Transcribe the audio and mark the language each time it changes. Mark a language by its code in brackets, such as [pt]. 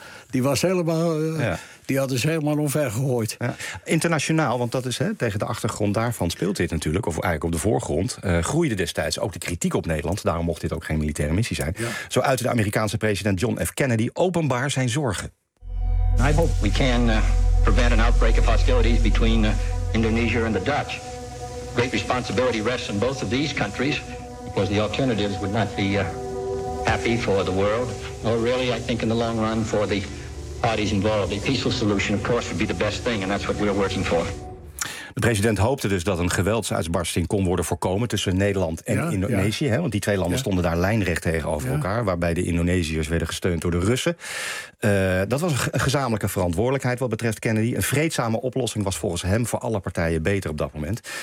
[nl] Die was helemaal, die hadden ze helemaal omver gegooid. Ja. Internationaal, want dat is tegen de achtergrond daarvan speelt dit natuurlijk, of eigenlijk op de voorgrond, groeide destijds ook de kritiek op Nederland. Daarom mocht dit ook geen militaire missie zijn. Ja. Zo uitte de Amerikaanse president John F. Kennedy openbaar zijn zorgen. [en] I hope we can prevent an outbreak of hostilities between Indonesia and the Dutch. Great responsibility rests in both of these countries, because the alternatives would not be happy for the world, or really, I think, in the long run, for the parties involved. A peaceful solution, of course, would be the best thing, and that's what we're working for. [nl] De president hoopte dus dat een geweldsuitbarsting kon worden voorkomen tussen Nederland en Indonesië. Ja. Hè, want die twee landen stonden daar lijnrecht tegenover elkaar, waarbij de Indonesiërs werden gesteund door de Russen. Dat was een gezamenlijke verantwoordelijkheid wat betreft Kennedy. Een vreedzame oplossing was volgens hem voor alle partijen beter op dat moment.